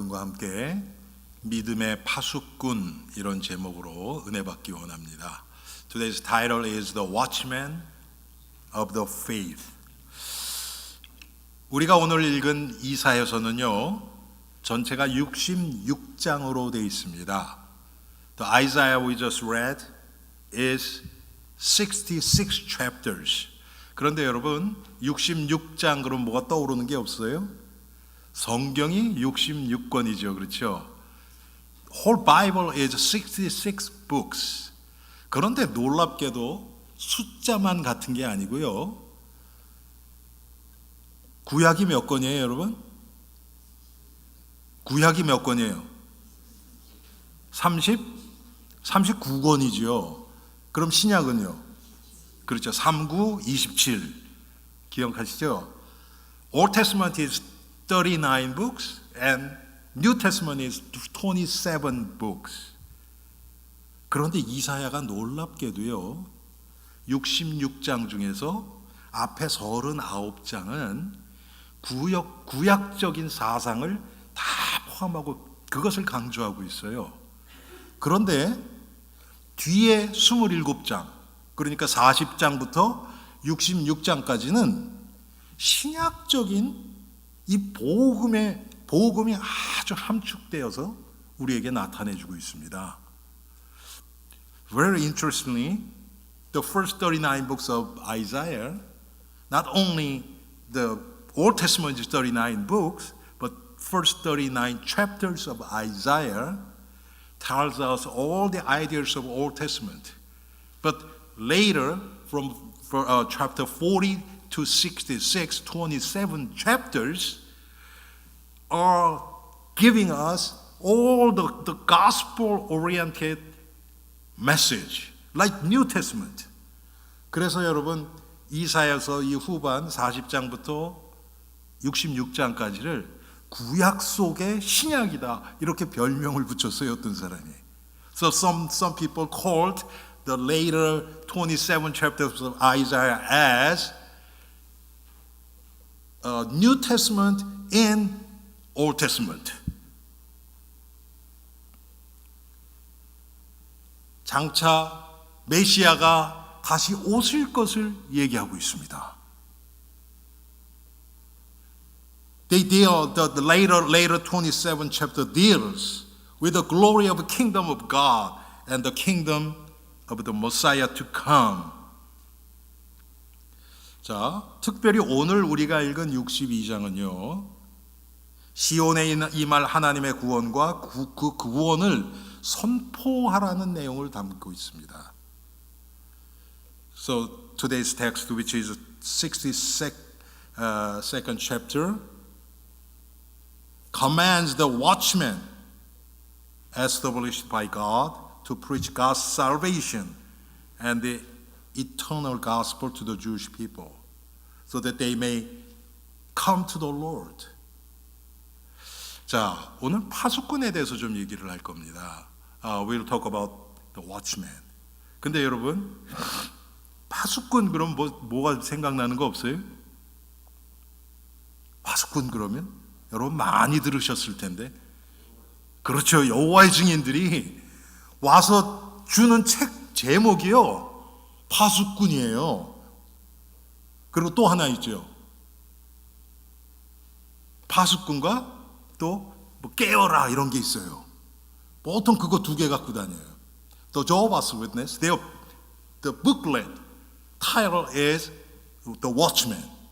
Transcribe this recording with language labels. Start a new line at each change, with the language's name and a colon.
Korean: 여러분과 함께 믿음의 파수꾼 이런 제목으로 은혜 받기 원합니다.
English: Today's title is The Watchman of the Faith.
Korean: 우리가 오늘 읽은 이사야서는요, 전체가 66장으로 되어 있습니다.
English: The Isaiah we just read is 66 chapters.
Korean: 그런데 여러분, 66장 그럼 뭐가 떠오르는 게 없어요? 성경이 66권이죠. 그렇죠?
English: Whole Bible is 66 books.
Korean: 그런데 놀랍게도 숫자만 같은 게 아니고요. 구약이 몇 권이에요, 여러분? 구약이 몇 권이에요? 39권이죠. 그럼 신약은요? 그렇죠. 39, 27. 기억하시죠?
English: Old Testament is 39 books and New Testament is 27 books.
Korean: 그런데 이사야가 놀랍게도요, 66장 중에서 앞에 39장은 구약적인 사상을 다 포함하고 그것을 강조하고 있어요. 그런데 뒤에 27장, 그러니까 40장부터 66장까지는 신약적인 이 복음이 아주 함축되어서 우리에게 나타내주고 있습니다.
English: Very interestingly, the first 39 books of Isaiah, not only the Old Testament is 39 books, but first 39 chapters of Isaiah tells us all the ideas of Old Testament. But later, from chapter 40 to 66, 27 chapters are giving us all the gospel-oriented message, like New Testament.
Korean: 그래서 여러분, 이사야서 이 후반 40장부터 66장까지를 구약 속의 신약이다 이렇게 별명을 붙였어요, 어떤 사람이.
English: So some people called the later 27 chapters of Isaiah as New Testament and Old Testament.
Korean: 장차 메시아가 다시 오실 것을 얘기하고 있습니다.
English: The later 27 chapter deals with the glory of the kingdom of God and the kingdom of the Messiah to come.
Korean: 자, 특별히 오늘 우리가 읽은 62장은요, 시온에 임할 하나님의 구원과 그 구원을 선포하라는 내용을 담고 있습니다.
English: So today's text, which is 62nd chapter, commands the watchman established by God to preach God's salvation and the eternal gospel to the Jewish people, so that they may come to the Lord.
Korean: 자, 오늘 파수꾼에 대해서 좀 얘기를 할 겁니다.
English: We'll talk about the watchman.
Korean: 근데 여러분, 파수꾼 그럼 뭐가 생각나는 거 없어요? 파수꾼 그러면 여러분 많이 들으셨을 텐데, 그렇죠. 여호와의 증인들이 와서 주는 책 제목이요, 파수꾼이에요. 그리고 또 하나 있죠. 파수꾼과 또 뭐 깨어라 이런 게 있어요. 보통 그거 두 개 갖고 다녀요.
English: The Jehovah's Witness, the booklet title is The Watchman.